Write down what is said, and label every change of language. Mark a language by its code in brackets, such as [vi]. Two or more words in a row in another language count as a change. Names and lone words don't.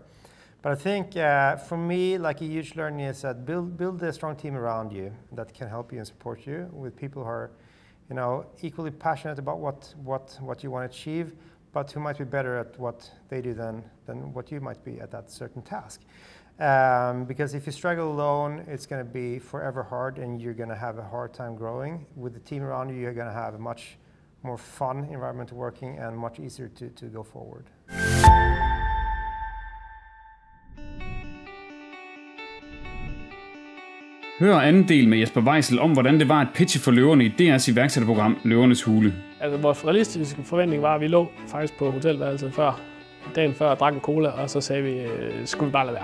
[en] But I think for me, like a huge learning is that build a strong team around you that can help you and support you with people who are, equally passionate about what you want to achieve, but who might be better at what they do than what you might be at that certain task. Because if you struggle alone, it's going to be forever hard and you're going to have a hard time growing. With the team around you, you're going to have a much more fun environment working and much easier to go forward. [da] Hør anden del med Jesper Weisel om, hvordan det var at pitche for løverne i DR's iværksætterprogram Løvernes Hule. Altså, vores realistiske forventning var, at vi lå faktisk på hotelværelset dagen før og drak en cola, og så sagde vi, skulle vi bare lade være.